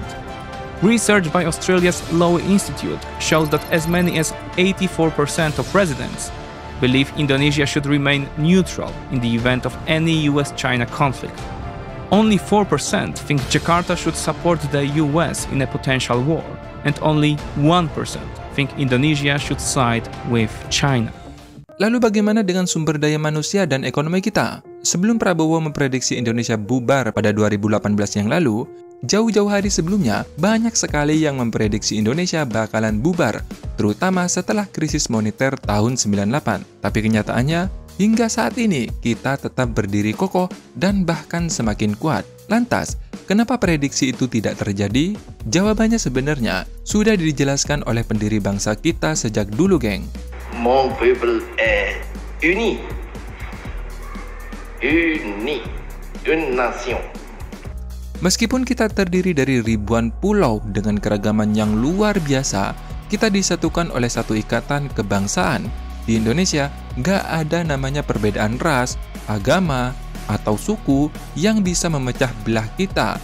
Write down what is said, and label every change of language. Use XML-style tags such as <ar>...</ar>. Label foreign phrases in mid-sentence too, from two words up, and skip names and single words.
<en>Research by Australia's Lowy Institute shows that as many as 84% of residents believe Indonesia should remain neutral in the event of any US-China conflict. Only 4% think Jakarta should support the US in a potential war, and only 1% think Indonesia should side with China.</en> <id>Lalu bagaimana dengan sumber daya manusia dan ekonomi kita? Sebelum Prabowo memprediksi Indonesia bubar pada 2018 yang lalu, jauh-jauh hari sebelumnya banyak sekali yang memprediksi Indonesia bakalan bubar, terutama setelah krisis moneter tahun 98. Tapi kenyataannya, hingga saat ini kita tetap berdiri kokoh dan bahkan semakin kuat. Lantas, kenapa prediksi itu tidak terjadi? Jawabannya sebenarnya sudah dijelaskan oleh pendiri bangsa kita sejak dulu, geng.</id> <fr>Mon peuple est uni. Uni. Une nation.</fr> <id>Meskipun kita terdiri dari ribuan pulau dengan keragaman yang luar biasa, kita disatukan oleh satu ikatan kebangsaan. Di Indonesia, nggak ada namanya perbedaan ras, agama, atau suku yang bisa memecah belah kita.</id>